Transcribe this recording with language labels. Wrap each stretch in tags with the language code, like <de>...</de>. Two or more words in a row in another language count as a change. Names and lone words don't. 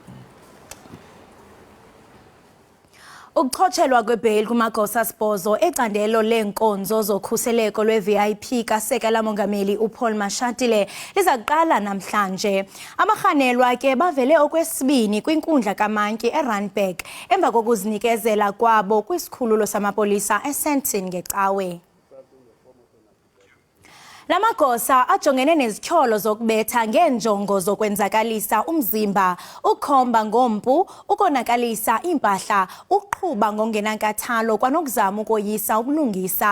<xh>Ukuchotshelwa kwebail kumagosa sibhozo ecandelo lenkonzo zokhuseleko lwe-VIP kasekela mongameli uPaul Mashatile lizakuqala namhlanje. Abarhanelwa ke bavele okwesibini kwinkundla kaMantyi eRandburg emva kokuzinikezela kwabo kwisikhululo samapolisa eSandton ngeCawe. Lamagosa ajongene nezityholo zokubetha ngeenjongo zokwenzakalisa umzimba, ukhomba ngompu, ukonakalisa impahla, uqhuba ngongenankathalo kwanokuzama ukoyisa ubulungisa.</xh>